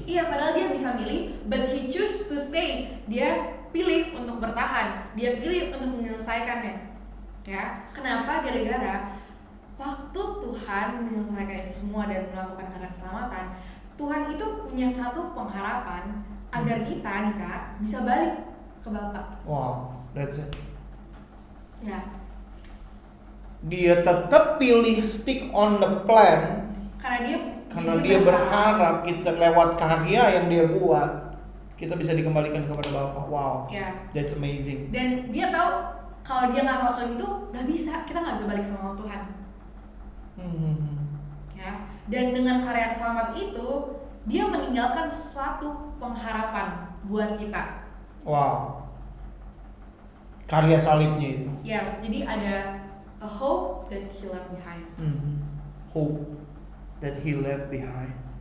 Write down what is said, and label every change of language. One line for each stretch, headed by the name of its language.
Indonesian: Iya, padahal dia bisa milih,
English: but he choose to stay.
Indonesian: Dia pilih untuk bertahan, dia pilih untuk menyelesaikannya. Ya, kenapa? Gara-gara waktu Tuhan menyelesaikan itu semua dan melakukan karya keselamatan, Tuhan itu punya satu pengharapan agar kita nih Kak bisa balik ke Bapa.
English: Wow, that's it. Ya.
Indonesian: Dia tetap pilih
English: stick on the plan
Indonesian: karena dia berharap kita lewat karya yang dia buat kita bisa dikembalikan kepada Bapa.
English: Wow, that's amazing.
Indonesian: Dan dia tahu kalau dia nggak ngelakuin itu nggak bisa, kita nggak bisa balik sama Tuhan. Ya. Dan dengan karya keselamatan itu dia meninggalkan suatu pengharapan buat kita. Wow. Karya salibnya itu.
English: Yes,
Indonesian: jadi ada
English: a hope that he left behind. Hope that he left behind.